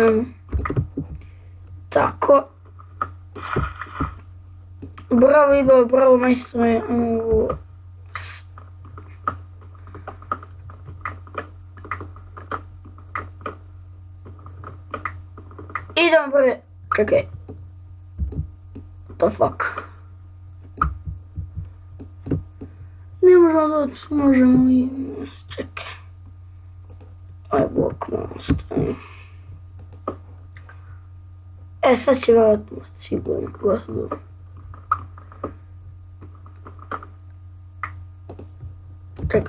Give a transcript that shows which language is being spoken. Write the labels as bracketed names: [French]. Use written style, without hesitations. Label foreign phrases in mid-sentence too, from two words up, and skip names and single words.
[Croatian] Tako. Bravo Ibo, bravo majstore. Idemo prvi, čekaj. [English] What the fuck? [Croatian] Ne možemo doći, možemo i... čekaj. Ovaj blok malo stavim. Sad će vjerojatno sigurno gledati. Čekaj.